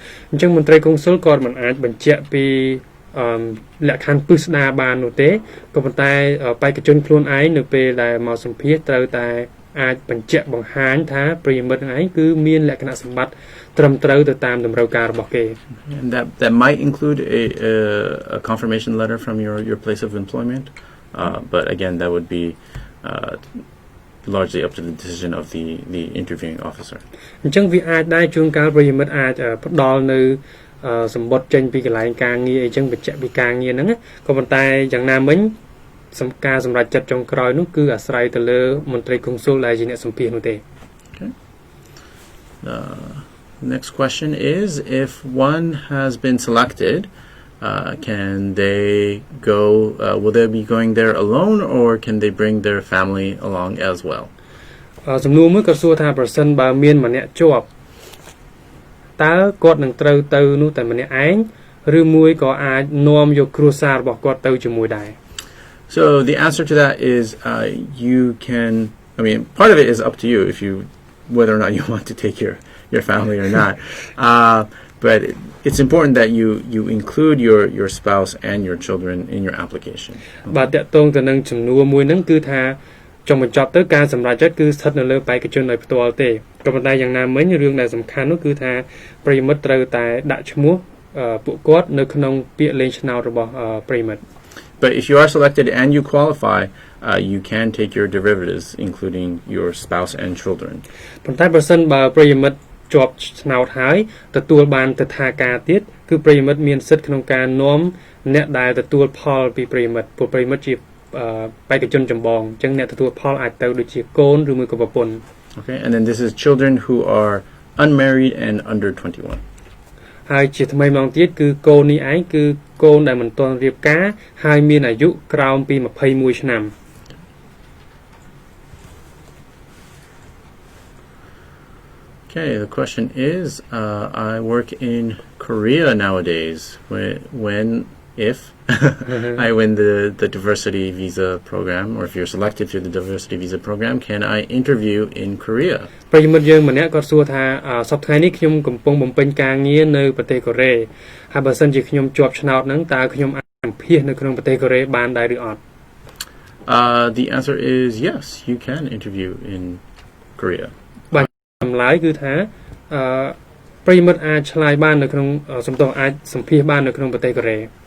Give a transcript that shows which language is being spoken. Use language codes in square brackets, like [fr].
[km] អញ្ចឹងមន្ត្រីកុងស៊ុលគាត់មិនអាចបញ្ជាក់ពីលក្ខខណ្ឌពិស្ដារបាននោះទេក៏ប៉ុន្តែបេក្ខជនខ្លួនឯងនៅពេលដែលមកសម្ភាសត្រូវតែអាចបញ្ជាក់បង្ហាញថាប្រិយមិត្តនឹងឯងគឺមានលក្ខណៈសម្បត្តិត្រឹមត្រូវទៅតាមតម្រូវការរបស់គេ [en] And that might include a confirmation letter from your place of employment, but again that would be largely up to the decision of the interviewing officer. [km] អញ្ចឹងវាអាចដែរជួនកាលប្រិយមិត្តអាចផ្ដល់នៅសម្បត្តិចេញពីកន្លែងការងារអីចឹងបញ្ជាក់ពីការងារហ្នឹងក៏ប៉ុន្តែយ៉ាងណាមិញការសម្រេចចិត្តចុងក្រោយនោះគឺអាស្រ័យទៅលើមន្ត្រីកុងស៊ុលដែលជាអ្នកសម្ភាសន៍នោះទេ [en] Okay. Next question is, if one has been selected, can they go, will they be going there alone or can they bring their family along as well? [km] សំណួរមួយក៏សួរថាប្រសិនបើមានម្នាក់ជាប់តើគាត់នឹងត្រូវទៅនោះតែម្នាក់ឯងឬមួយក៏អាចនាំយកគ្រួសាររបស់គាត់ទៅជាមួយដែរ [en] So the answer to that is you can, I mean, part of it is up to you if you, whether or not you want to take your family or not. But it's important that you include your spouse and your children in your application. [km] បាទតកតងទៅនឹងចំនួនមួយហ្នឹងគឺថាចុងបញ្ចប់ទៅការសម្រេចចិត្តគឺស្ថិតនៅលើបេក្ខជនដោយផ្ទាល់ទេក៏ប៉ុន្តែយ៉ាងណាមិញរឿងដែលសំខាន់នោះគឺថាប្រិយមិត្តត្រូវតែដាក់ឈ្មោះពួកគាត់នៅក្នុងពាក្យលេងឆ្នោតរបស់ប្រិយមិត្ត [en] But if you are selected and you qualify, you can take your derivatives, including your spouse and children. [km] ប៉ុន្តែប្រសិនបើប្រិយមិត្តជាប់ឆ្នោតហើយទទួលបានទិដ្ឋាការទៀតគឺប្រិយមិត្តមានសិទ្ធិក្នុងការនាំអ្នកដែលទទួលផលពីប្រិយមិត្តពួកប្រិយមិត្តជាបេក្ខជនចម្បងអញ្ចឹងអ្នកទទួលផលអាចទៅដូចជាកូនឬមួយក៏ប្រពន្ធ [en] Okay, and then this is children who are unmarried and under 21. [km] ហើយជាថ្មីម្ដងទៀតគឺកូននេះឯងគឺកូនដែលមិនទាន់រៀបការហើយមានអាយុក្រោមពី21ឆ្នាំ [en] Okay, the question is, I work in Korea nowadays. When if I win the diversity visa program, or if you're selected through the diversity visa program, can I interview in Korea? [km] ប្រិយមិត្តយើងម្នាក់គាត់សួរថាសប្តាហ៍នេះខ្ញុំកំពុងបំពេញការងារនៅប្រទេសកូរ៉េហើយបើសិនជាខ្ញុំជាប់ឆ្នោតហ្នឹងតើខ្ញុំអាចសម្ភាសនៅក្នុងប្រទេសកូរ៉េបានដែរឬអត់ [en] The answer is yes, you can interview in Korea. [km] បាទចម្លើយគឺថាប្រិយមិត្តអាចឆ្លើយបាននៅក្នុងសំទោសអាចសម្ភាសបាននៅក្នុងប្រទេសកូរ៉េ